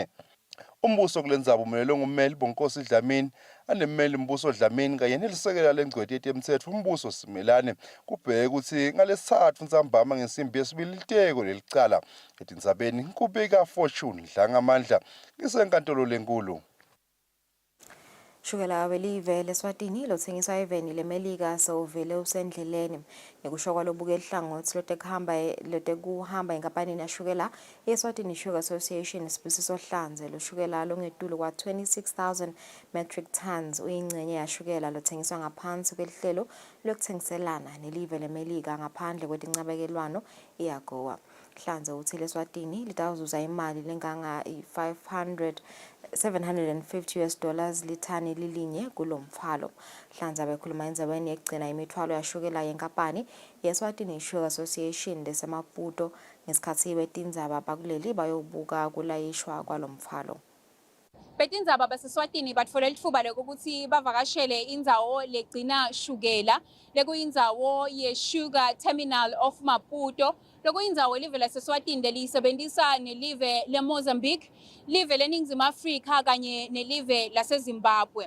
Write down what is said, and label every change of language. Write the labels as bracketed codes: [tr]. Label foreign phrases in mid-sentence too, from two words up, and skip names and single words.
[ss] Umbuso kulendzaba umelelwe ngummeli Bonkosi Dlamini anemmeli Mbuso Dlamini kanye nelisekela lengcweti yetemthetho umbuso Simelane kubheke ukuthi ngalesithathu Ntsambama ngensimbi yesibili liteko lelicala etindzabeni kubika Fortune Dlangamandla ngisenkantolo lenkulu. Shukela welive leSwatini lothengiswa eveni leMelika sewuvele usendleleni ngekusho kwalobuke ehlangothi lotekuhamba enkampanini yashukela eSwatini Sugar Association isibusiso hlanze loshukela longetulu kwa 26,000 [en] metric tons [ss] uyingcenye yashukela lothengiswa ngaphansi kwelihlelo lokuthengiselana nelive leMelika ngaphandle kwetincabekelwano iyagowa. Hlanze uthi leSwatini litawuzuza imali lenganga 750 [en] US dollars [ss] lithani lilinye kulomfalo. Hlanze bekhuluma endzabeni yekugcina imithwalo yashukela yenkampani yeSwatini Sugar Association lesemaputo ngesikhathi wetindzaba bakuleli bayobuka kulayishwa kwalomfalo. Betindzaba baseSwatini batfola litfuba lokuthi bavakashele indzawo legcina shukela lekuyindzawo ye-Sugar Terminal of Maputo lokuyindzawo live laseSwatini lelisebentisa nelive leMozambique, live leNingizimu Afrika kanye nelive laseZimbabwe.